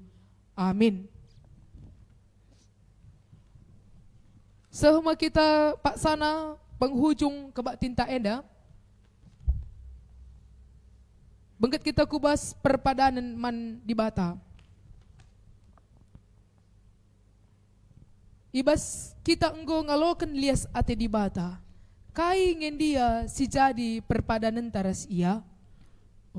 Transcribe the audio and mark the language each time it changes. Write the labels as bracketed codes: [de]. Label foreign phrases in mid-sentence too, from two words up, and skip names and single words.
[btx] Amin. Sehuma kita pak sana penghujung kebak tinta enda. Bengket kita kubas perpadanan man di bata. Ibas kita enggo ngaloken lias ate di bata. Kai ngen dia si jadi perpadanan taras ia.